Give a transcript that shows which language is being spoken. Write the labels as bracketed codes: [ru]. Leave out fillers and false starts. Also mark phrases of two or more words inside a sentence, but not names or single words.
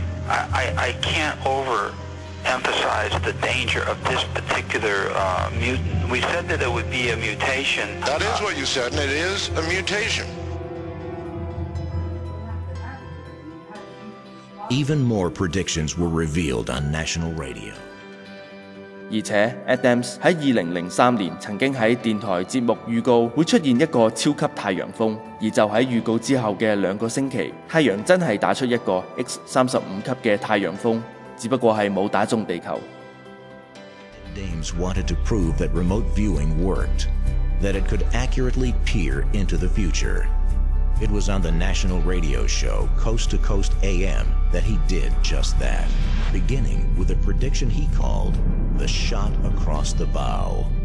[en] I can't overemphasize the danger of this particular mutant. We said that it would be a mutation. That is what you said, and it is a mutation. Even more predictions were revealed on national radio. [yue] 而且 Adams 喺2003年曾經喺電台節目預告會出現一個超級太陽風，而就喺預告之後嘅2個星期，太陽真係打出一個 X35級嘅太陽風，只不過係冇打中地球。 [en] Dames wanted to prove that remote viewing worked, that it could accurately peer into the future. It was on the national radio show Coast to Coast AM that he did just that, beginning with a prediction he called the shot across the bow.